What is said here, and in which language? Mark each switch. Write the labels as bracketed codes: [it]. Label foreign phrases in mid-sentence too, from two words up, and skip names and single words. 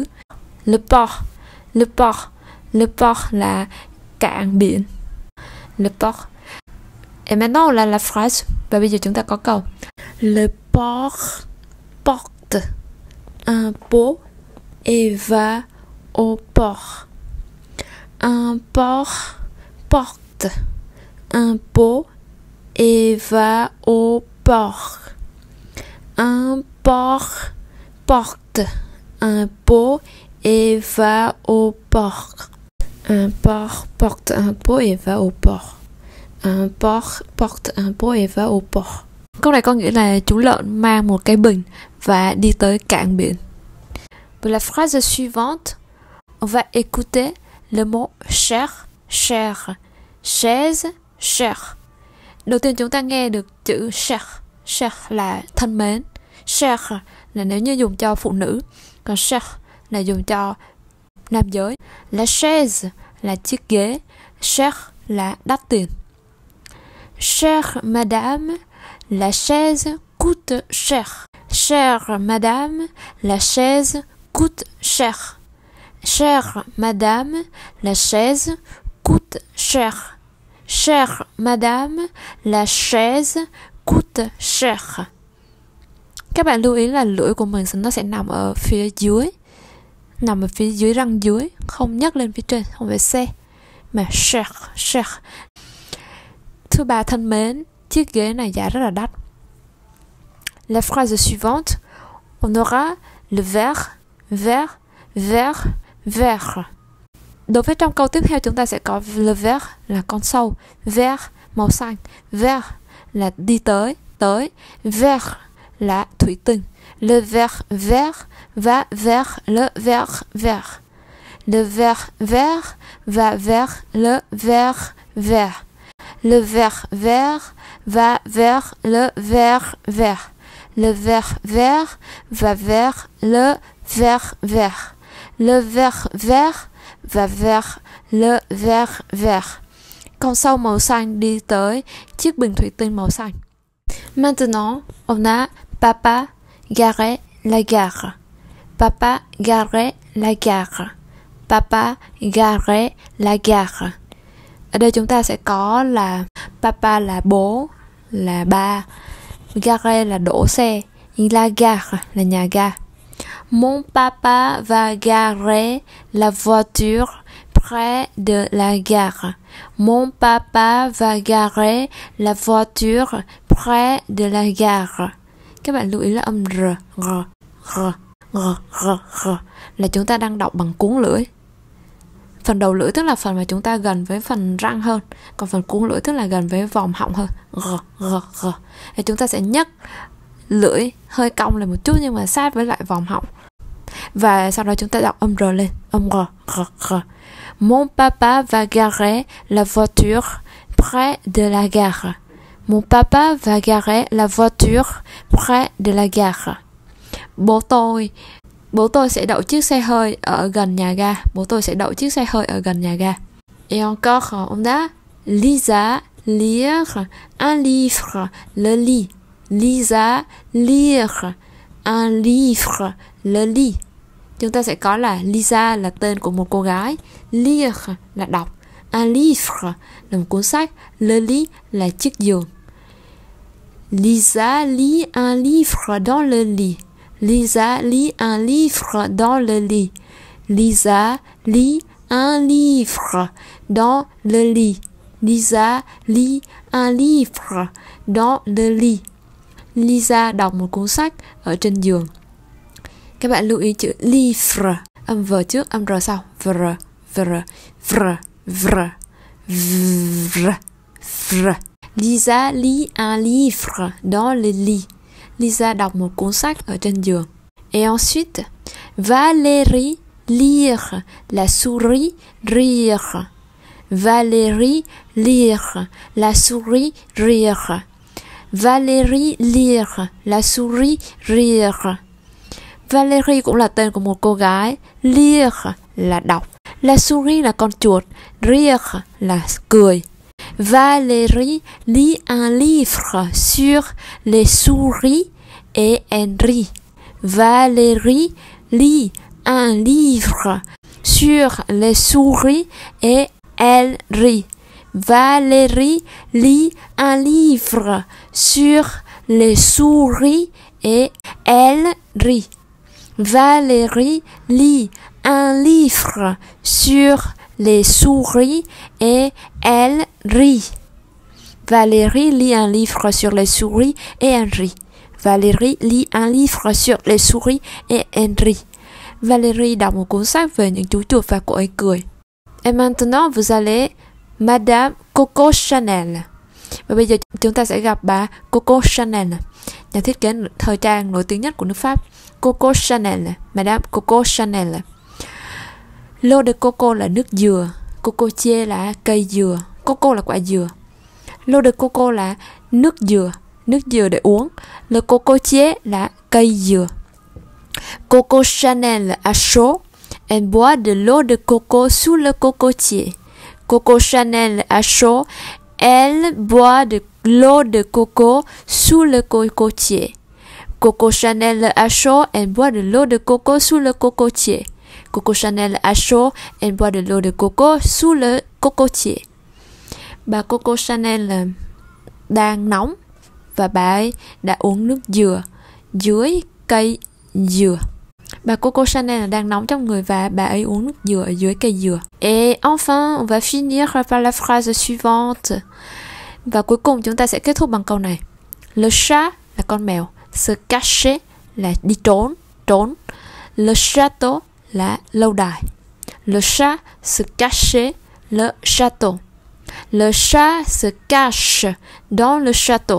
[fr] Le port [vi] là cạn biển. [fr] Le port. Et maintenant on a la phrase. [vi] Và bây giờ chúng ta có câu. [fr] Le porc porte un pot et va au port. Un porc porte un pot et va au port. Un porc porte un pot et va au port. Un porc porte un pot et va au port. Un porc porte un pot et va au port. [vi] Câu này có nghĩa là chú lợn mang một cái bình và đi tới cảng biển. [fr] Pour la phrase suivante, on va écouter le mot cher, cher, chaise, cher. [vi] Đầu tiên chúng ta nghe được chữ cher, cher là thân mến, cher là nếu như dùng cho phụ nữ, còn cher là dùng cho nam giới. [fr] La chaise [vi] là chiếc ghế, cher là đắt tiền. [fr] Chère madame, la chaise coûte cher. Chère madame, la chaise coûte cher. Chère madame, la chaise coûte cher. Chère madame, la chaise coûte cher. [vi] Các bạn lưu ý là lưỡi của mình nó sẽ nằm ở phía dưới, nằm ở phía dưới răng dưới, không nhấc lên phía trên, không phải xe, mà cher, cher. Thưa bà thân mến, chiếc ghế này giá rất là đắt. [fr] La phrase suivante, on aura le vert, vert, vert, vert. [vi] Đối với trong câu tiếp theo chúng ta sẽ có [fr] le vert [vi] là con sâu, vert màu xanh, vert là đi tới, tới, vert là thủy tinh. [fr] Le vert vert va vers le vert vert. Le vert vert va vers le vert vert. Le vert vert va vers le vert vert. Le vert vert va vers le vert vert. Le vert vert va vers le vert vert. [vi] Con sâu màu xanh đi tới chiếc bình thủy tinh màu xanh. [fr] Maintenant, on a papa garé la gare. Papa garé la gare. Papa garé la gare. [vi] Ở đây chúng ta sẽ có là papa là bố, là ba, gare là đổ xe, [fr] la gare [vi] là nhà ga. [fr] Mon papa va garer la voiture près de la gare. Mon papa va garer la voiture près de la gare. [vi] Các bạn lưu ý là âm r, r là chúng ta đang đọc bằng cuốn lưỡi. Phần đầu lưỡi tức là phần mà chúng ta gần với phần răng hơn, còn phần cuốn lưỡi tức là gần với vòm họng hơn. Thì chúng ta sẽ nhấc lưỡi hơi cong lên một chút nhưng mà sát với lại vòm họng. Và sau đó chúng ta đọc âm r lên, âm r. [fr] Mon papa va garer la voiture près de la gare. Mon papa va garer la voiture près de la gare. [vi] Bố tôi sẽ đậu chiếc xe hơi ở gần nhà ga. Bố tôi sẽ đậu chiếc xe hơi ở gần nhà ga. [fr] Et encore, on a Lisa lire un livre, le lit. Lisa lire un livre, le lit. [vi] Chúng ta sẽ có là Lisa là tên của một cô gái, lire là đọc, [fr] un livre [vi] là một cuốn sách, [fr] le lit [vi] là chiếc giường. [fr] Lisa lit un livre dans le lit. Lisa lit un livre dans le lit. Lisa lit un livre dans le lit. Lisa lit un livre dans le lit. [vi] Lisa đọc một cuốn sách ở trên giường. Các bạn lưu ý chữ livre, âm v trước, âm r sau. Vr, vr, vr, vr, vr, vr. [fr] Lisa lit un livre dans le lit. [vi] Lisa đọc một cuốn sách ở trên giường. [fr] Et ensuite, Valérie lire, la souris rire. Valérie lire, la souris rire. Valérie lire, la souris rire. [vi] Valérie cũng là tên của một cô gái. Lire là đọc. [fr] La souris [vi] là con chuột. Rire là cười. [fr] Valérie lit un livre sur les souris et elle rit. Valérie lit un livre sur les souris et elle rit. Valérie lit un livre sur les souris et elle rit. Valérie lit un livre sur les souris et elle rit. Valérie lit un livre sur les souris et elle rit. Valérie lit un livre sur les souris et elle rit. [vi] Valérie đọc một cuốn sách về những chú chuột và cô ấy cười. [fr] Et maintenant vous allez Madame Coco Chanel. [vi] Và bây giờ chúng ta sẽ gặp bà Coco Chanel, nhà thiết kế thời trang nổi tiếng nhất của nước Pháp. [fr] Coco Chanel, Madame Coco Chanel. L'eau de coco [vi] là nước dừa, cocotier là cây dừa, coco là quả dừa. [fr] L'eau de coco [vi] là nước dừa để uống. [fr] Le cocotier [vi] là cây dừa. [fr] Coco Chanel a chaud, elle boit de l'eau de coco sous le cocotier. Coco Chanel a chaud, elle boit de l'eau de coco sous le cocotier. Coco Chanel a chaud, elle boit de l'eau de coco sous le cocotier. Coco Chanel a chaud, elle boit de l'eau de coco sous le cocotier. [vi] Bà Coco Chanel đang nóng và bà ấy đã uống nước dừa dưới cây dừa. Bà Coco Chanel đang nóng trong người và bà ấy uống nước dừa ở dưới cây dừa. [fr] Et enfin, on va finir par la phrase suivante. [vi] Và cuối cùng chúng ta sẽ kết thúc bằng câu này. [fr] Le chat [vi] là con mèo. [fr] Se cacher [vi] là đi trốn. [fr] Le château [vi] là lâu đài. [fr] Le chat se cachait le château. Le chat se cache dans le château.